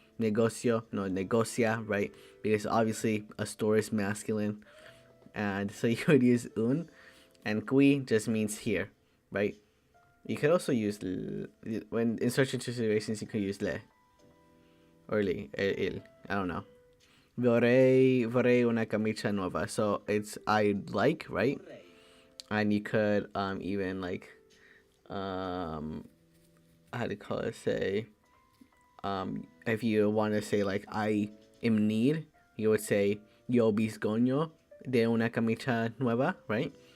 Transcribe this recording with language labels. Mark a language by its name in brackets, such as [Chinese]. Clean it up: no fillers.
[English] Negocio, no, negocia, right? Because obviously a store is masculine. And so you would use un. And qui just means here, right? You could also use, when in certain situations, you could use le. Or il. I don't know. [Italian] Vorrei una camicia nuova. [English] So it's I'd like, right? And you could even like how to call it, say if you want to say like I am in need, you would say [Italian] yo bisogno de una camicia nueva, [English] right?